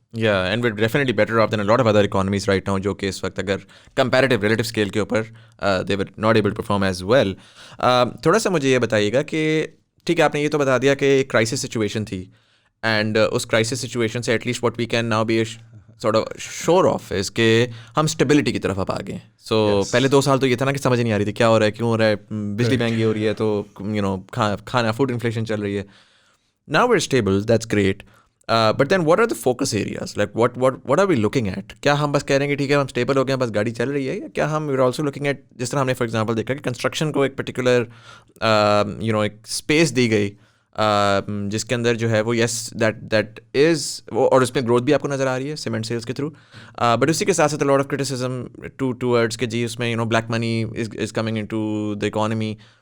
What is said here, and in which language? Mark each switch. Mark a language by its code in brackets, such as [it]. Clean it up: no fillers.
[en] Yeah, and we're definitely better off than a lot of other economies right now, [ur] جو کہ اس وقت اگر [en] comparative relative scale [ur] کے اوپر [en] they were not able to perform as well. [ur] تھوڑا سا مجھے یہ بتائیے گا کہ ٹھیک ہے آپ نے یہ تو بتا دیا کہ ایک کرائسس سچویشن تھی، اینڈ اس کرائسس سچویشن سے [en] at least what we can now be sort of sure of is [ur] کہ ہم اسٹیبلٹی کی طرف اب آ گئے ہیں. سو پہلے 2 سال تو یہ تھا نا کہ سمجھ نہیں آ رہی تھی کیا ہو رہا ہے، کیوں ہو رہا ہے، بجلی مہنگی ہو رہی ہے تو کھانا فوڈ انفلیشن چل رہی ہے. [en] Now we're stable, that's great. But then what are the focus areas? Like what are we looking at? [ur] کیا ہم بس کہہ رہے ہیں کہ ٹھیک ہے ہم اسٹیبل ہو گئے ہیں بس گاڑی چل رہی ہے، یا کیا ہم [en] we're also looking at [ur] جس طرح ہم نے فار ایگزامپل دیکھا کہ کنسٹرکشن کو ایک پرٹیکولر ایک اسپیس دی گئی جس کے اندر جو ہے وہ [en] yes that is [ur] اور اس میں گروتھ بھی آپ کو نظر آ رہی ہے سیمنٹ سیلس کے تھرو، بٹ اسی کے ساتھ ساتھ [en] lot of criticism towards [ur] کہ جی اس میں [en] Black money is coming into the economy.